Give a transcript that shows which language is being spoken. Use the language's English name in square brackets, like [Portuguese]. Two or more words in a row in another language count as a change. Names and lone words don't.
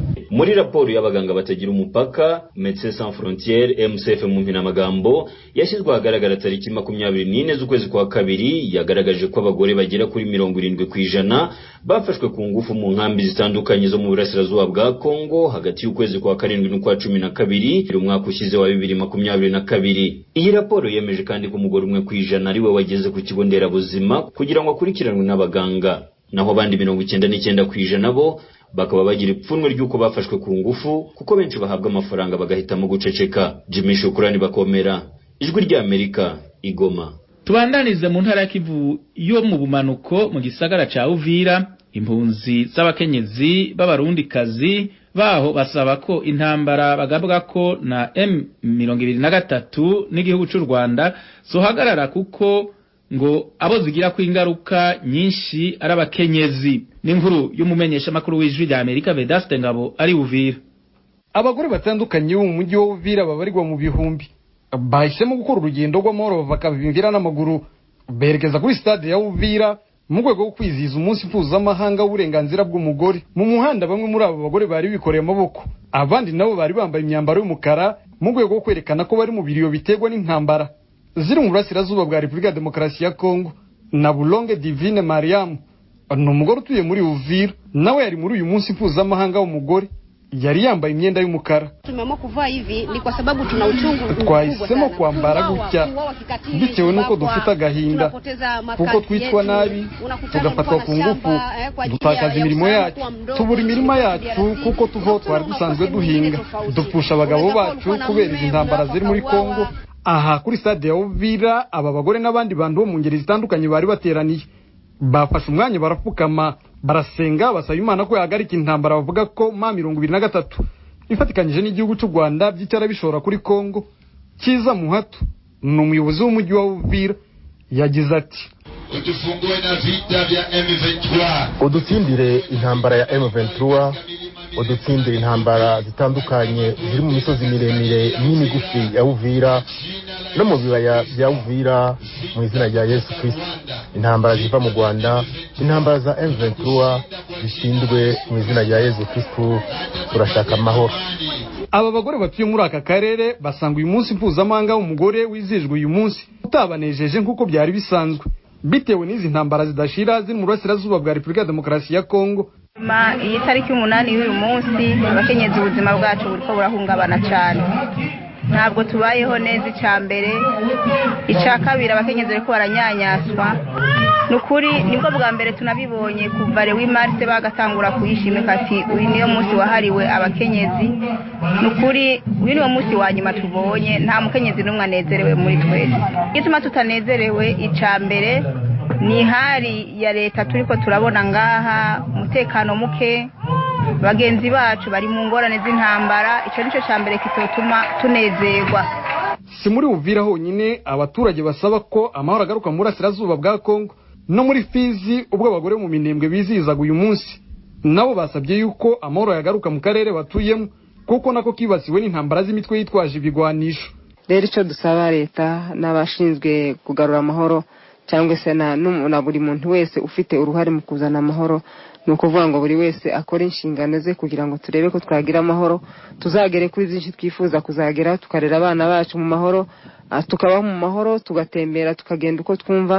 [Kinyarwanda] Muri raporo y'abaganga batagira umupaka [French] Médecins Sans Frontières [Kinyarwanda] MSF mu mpinamagambo yashyizwe ahagaragara tariki 24 z'ukwezi kwa kabiri yagaragaje ko abagore bagera kuri 70% bafashwe ku ngufu mu nkambi zitandukanye zo mu burasirazuba bwa Kongo hagati y'ukwezi kwa 7 n'ukwa 12 umwaka ushize wa 2022. Iyi raporo yemeje kandi ko umugore umwe kwijana ari we wageze ku kigo nderabuzima kugira ngo akurikiranwe n'abaganga, naho abandi 99% bo bakaba bagira ipfunwe ry'uko bafashwe ku ngufu kuko benshi bahabwa amafaranga bagahitamo guceceka. Jimmy Shukrani Bakomera, Ijwi rya Amerika, Igoma. [Rundi] Tubandanize mu ntara ya Kivu yo mu bumanuko mu gisagara ca Uvira, impunzi z'abakenyezi b'abarundikazi baho basaba ko intambara bagabwa ko na M23 n'igihugu cy'u Rwanda zohagarara kuko ngo abo zigira ku ingaruka nyinshi ari abakenyezi. N'inkuru y'umumenyesha makuru w'Ijwi rya Amerika Vedaste Ngabo ari Uvira. [Kinyarwanda] Abagore batandukanye mu mujyi wa Uvira babarirwa mu bihumbi bahisemo gukora urugendo rw'amahoro bakabimvira n'amaguru berekeza kuri stade ya Uvira mu rwego rwo kwizihiza umunsi mpuzamahanga w'uburenganzira bw'umugore. Mu muhanda bamwe muri abo bagore bari bikoreye amaboko, abandi nabo bari bambaye imyambaro y'umukara mu rwego rwo kwerekana ko bari mu biriyo biterwa n'intambara ziri mu burasirazuba bwa Repubulika ya Demokarasi ya Kongo. Na Bulonge Divine Mariam ni umugore utuye muri Uvira, nawe yari muri uyu munsi mpuzamahanga w'umugore, yari yambaye imyenda y'umukara. [Swahili] Tumeamua kuvaa hivi ni kwa sababu tuna uchungu. [Kinyarwanda] Twahisemo kwambara gutya bitewe nuko dufite agahinda kuko twitwa nabi, tugafatwa ku ngufu, dutakaza imirimo yacu, tubura imirima yacu kuko tuvo twari dusanzwe duhinga, dupfusha abagabo bacu kubera izi ntambara ziri muri Kongo. Aha kuri stade ya Uvira aba bagore n'abandi bantu bo mu ngeri zitandukanye bari bateraniye, bafashe umwanya barapfukama barasenga basaba Imana ko yahagarika intambara. Bavuga ko M23 ifatikanyije n'igihugu cy'u Rwanda by'icyara bishora kuri Kongo. Kiza Muhatu ni umuyobozi w'umujyi wa Uvira, yagize ati: [Swahili] utufungue na vita vya M23, [Kinyarwanda] udutsindire intambara ya M23, udutsindire intambara zitandukanye ziri mu misozi miremire n'imigufi ya Uvira no mu bibaya bya Uvira mu izina rya Yesu Kristo. Intambara ziva mu Rwanda, intambara za M23 zishindwe mu izina rya Yesu Kristo. Turashaka amahoro. Aba bagore batuye muri aka karere basanga uyu munsi mpuzamahanga w'umugore wizihijwe uyu munsi utabanejeje nk'uko byari bisanzwe bitewe n'izi ntambara zidashira ziri mu burasirazuba bwa Repubulika ya Demokarasi ya Kongo. [Rundi] Iyi tariki 8 y'uyu munsi abakenyezi ubuzima bwacu buriko burahungabana cyane, ntabwo tubayeho neza. Icyambere, icyakabiri abakenyezi bariko baranyanyaswa. Nukuri nibwo bwa mbere tunabibonye kuva Lewi Marse bagatangura kuyishimika ati uyu niyo munsi wahariwe abakenyezi. Nukuri uyu niyo munsi wa nyuma tubonye, nta mukenyezi n'umwe anezerewe muri twese. Gituma tutanezerewe, icyambere ni hari ya leta turiko turabona ngaha, umutekano muke, bagenzi bacu bari mu ngorane z'intambara. Ico nico cyambere kitotuma tunezerwa. [Kinyarwanda] Si muri Uvira honyine abaturage basaba ko amahoro agaruka mu burasirazuba bwa Kongo no muri Fizi, ubwo abagore mu Minembwe bizihizaga uyu munsi nabo basabye yuko amahoro yagaruka mu karere batuyemo kuko nako kibasiwe n'intambara z'imitwe yitwaje ibigwanisho. Rero icyo dusaba leta n'abashinzwe kugarura amahoro cyangwa se na buri muntu wese ufite uruhare mu kuzana amahoro, ni ukuvuga ngo buri wese akora inshingano ze kugira ngo turebe ko twagira amahoro, tuzagere kuri byinshi twifuza kuzagera, tukarera abana bacu mu mahoro, tukabaho mu mahoro, tugatembera, tukagenda uko twumva.